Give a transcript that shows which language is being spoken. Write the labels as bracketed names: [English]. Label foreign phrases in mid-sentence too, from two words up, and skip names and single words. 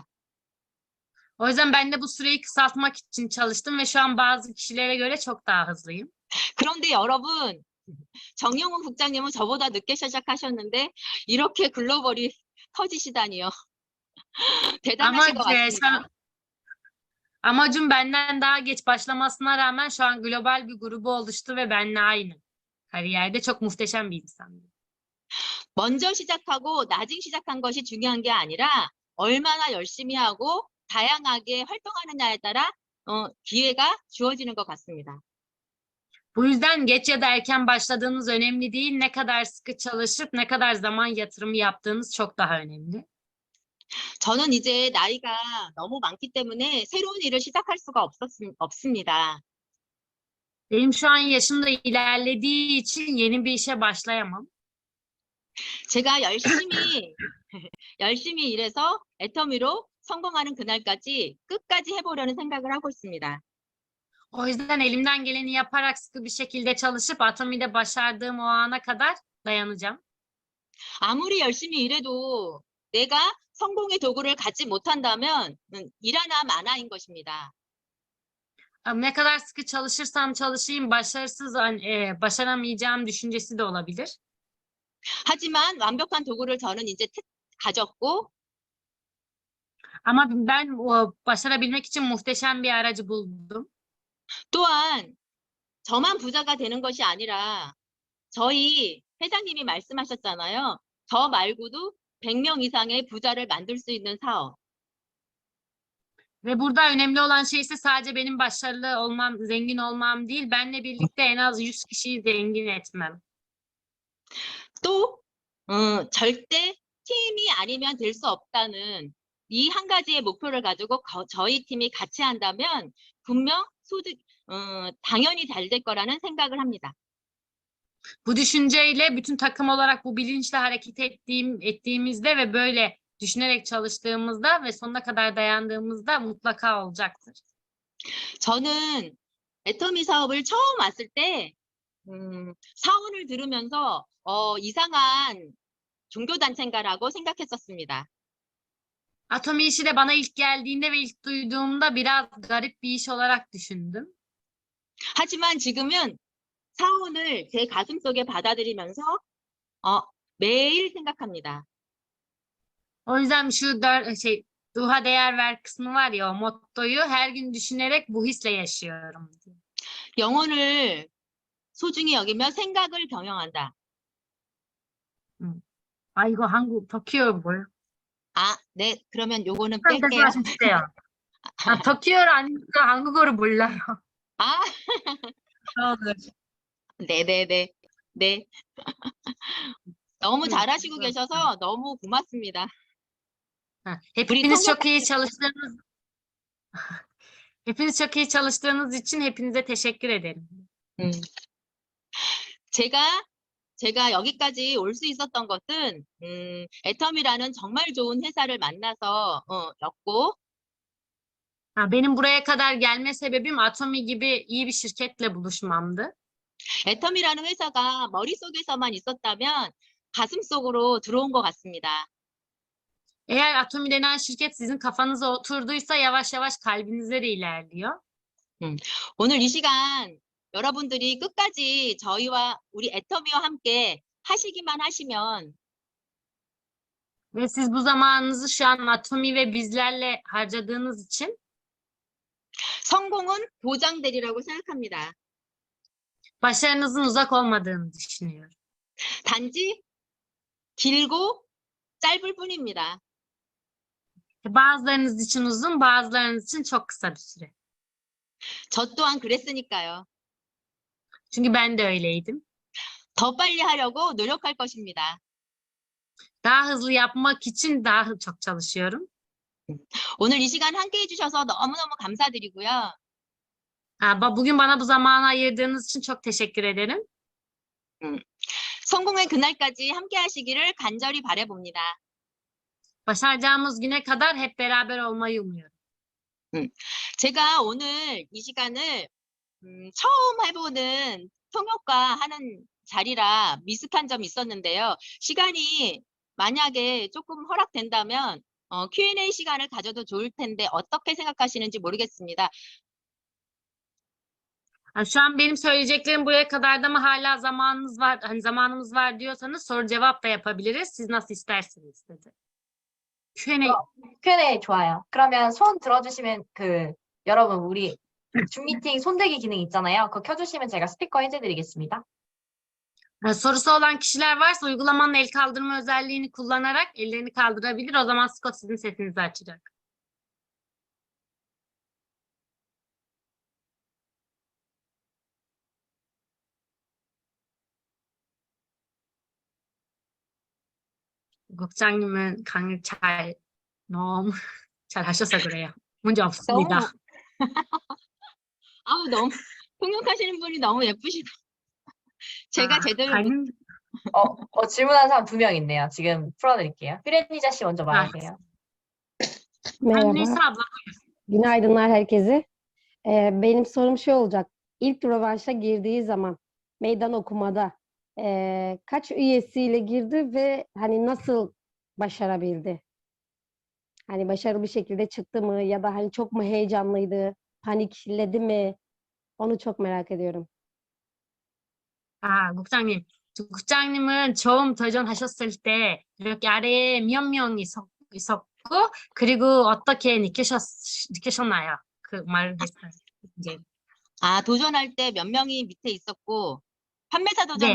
[Turkish] O yüzden ben de bu süreyi kısaltmak için çalıştım ve şu an bazı kişilere göre çok daha hızlıyım. [Korean] 그런데 여러분, 정영훈 국장님은 저보다 늦게 시작하셨는데 이렇게 글로벌이 터지시다니요. 대단하신 것 같습니다. [Turkish] Amacım benden daha geç başlamasına rağmen şu an global bir grubu oluştu ve benimle aynı kariyerde çok muhteşem bir insan. [Korean] 먼저 시작하고 나중 시작한 것이 중요한 게 아니라 얼마나 열심히 하고 다양하게 활동하느냐에 따라 기회가 주어지는 것 같습니다. [Turkish] Bu yüzden geç ya da erken başladığınız önemli değil. Ne kadar sıkı çalışıp ne kadar zaman yatırımı yaptığınız çok daha önemli. [Korean] 저는 이제 나이가 너무 많기 때문에 새로운 일을 시작할 수가 없습니다. [Turkish] Benim şu an yaşım da ilerlediği için yeni bir işe başlayamam. [Korean] 제가 열심히 열심히 일해서 애터미로 성공하는 그날까지 끝까지 해보려는 생각을 하고 있습니다. [Turkish] O yüzden elimden geleni yaparak sıkı bir şekilde çalışıp Atomi'de başardığım o ana kadar dayanacağım. [Korean] 아무리 열심히 일해도 내가 성공의 도구를 갖지 못한다면 일 하나 마나인 것입니다. [Turkish] Ne kadar sıkı çalışırsam çalışayım başaramayacağım düşüncesi de olabilir. [Korean] 하지만 완벽한 도구를 저는 이제 가졌고 [Turkish] Ama ben başarabilmek için muhteşem bir aracı buldum. [Korean] 또한 저만 부자가 되는 것이 아니라 저희 회장님이 말씀하셨잖아요. 저 말고도 100명 이상의 부자를 만들 수 있는 사업. [Turkish] Ve burada önemli olan şey ise sadece benim başarılı olmam, zengin olmam değil, benle birlikte en az 100 kişiyi zengin etmem. [Korean] 또 절대 팀이 아니면 될 수 없다는 이 한 가지의 목표를 가지고 저희 팀이 같이 한다면 분명 당연히 잘 될 거라는 생각을 합니다. [Turkish] Bu düşünceyle bütün takım olarak bu bilinçle hareket ettiğimizde ve böyle düşünerek çalıştığımızda ve sonuna kadar dayandığımızda mutlaka olacaktır. [Korean] 저는 애터미 사업을 처음 왔을 때 사원을 들으면서 이상한 종교단체인가라고 생각했었습니다. [Turkish] Atomi işi de bana ilk geldiğinde ve ilk duyduğumda biraz garip bir iş olarak düşündüm. [Korean] 하지만 지금은 사원을 제 가슴속에 받아들이면서 매일 생각합니다. [Turkish] O yüzden şu ruha değer ver kısmı var ya, o mottoyu her gün düşünerek bu hisle yaşıyorum. [Korean] 영혼을 소중히 여기며 생각을 병영한다. 아, 이거 한국 터키어 뭐예요? 네. 그러면 요거는 다시 뺄게요. 말씀주세요. 아, 터키어를 아니까 한국어를 몰라요. 아, 저는. 네네네. 네. 너무 잘하시고 그렇구나. 계셔서 너무 고맙습니다. [Turkish] Hepiniz çok iyi çalıştığınız Hepiniz çok iyi çalıştığınız için hepinize teşekkür ederim. [Korean] 제가 여기까지 올 수 있었던 것은 애텀이라는 정말 좋은 회사를 만나서 였고 [Turkish] Benim buraya kadar gelme sebebim Atomi gibi iyi bir şirketle buluşmamdı. [Korean] 애텀이라는 회사가 머릿속에서만 있었다면 가슴속으로 들어온 것 같습니다. [Turkish] Eğer Atomi denen şirket sizin kafanıza oturduysa yavaş yavaş kalbinize de ilerliyor. [Korean] 오늘 이 시간 여러분들이 끝까지 저희와 우리 애터미와 함께 하시기만 하시면 [Turkish] Ve siz bu zamanınızı şu an Atomi ve bizlerle harcadığınız için [Korean] 성공은 보장되리라고 생각합니다. [Turkish] başarınızın uzak olmadığını düşünüyorum. [Korean] 단지 길고 짧을 뿐입니다. [Turkish] Bazılarınız için uzun, bazılarınız için çok kısa bir süre. [Korean] 저 또한 그랬으니까요. [Turkish] Çünkü ben de öyleydim. [Korean] 더 빨리 하려고 노력할 것입니다. [Turkish] Daha hızlı yapmak için daha çok çalışıyorum. [Korean] 오늘 이 시간 함께 해주셔서 너무너무 감사드리고요. [Turkish] Bugün bana bu zamanı ayırdığınız için çok teşekkür ederim. [Korean] 성공의 그날까지 함께 하시기를 간절히 바라봅니다. [Turkish] Başaracağımız güne kadar hep beraber olmayı umuyorum. [Korean] 제가 오늘 이 시간을 처음 해보는 통역과하는 자리라 미숙한 점이 있었는데요. 시간이 만약에 조금 허락된다면 Q&A 시간을 가져도 좋을 텐데 어떻게 생각하시는지 모르겠습니다. [Turkish] Şu an benim söyleyeceklerim buraya kadar da mı hala zamanımız var, hani zamanımız var diyorsanız soru cevap da yapabiliriz. Siz nasıl isterseniz dedi. Q&A. [Korean] Q&A 좋아요. 그러면 손 들어주시면 여러분 우리 줌 미팅 손들기 기능 있잖아요. 그거 켜주시면 제가 스피커 해제드리겠습니다. [Turkish] Sorusu olan kişiler varsa uygulamanın el kaldırma özelliğini kullanarak ellerini kaldırabilir. O zaman Scott sizin sesinizi açacak. [Korean] 국장님은 강의 너무 잘 하셔서 그래요. 문제 없습니다. 너무 통역하시는 분이 너무 예쁘시고 제가 제대로 질문하는 사람 2명 있네요. 지금 풀어드릴게요. 피레니자 씨 먼저 말하세요. [Turkish] Ben Merhaba, Nisa abla. günaydınlar herkese. Benim sorum şey olacak. İlk rövanşa girdiği zaman meydan okumada kaç üyesiyle girdi ve hani nasıl başarabildi? Hani başarılı bir şekilde çıktı mı ya da hani çok mu heyecanlıydı, panikledi mi? Onu çok merak ediyorum. [Korean] 아, 국장님. 국장님은 처음 도전하셨을 때 이렇게 아래에 몇 명이 있었고, 그리고 어떻게 느끼셨나요? 그 말을 했어요. 이제. 아, 도전할 때 몇 명이 밑에 있었고, 판매사 도전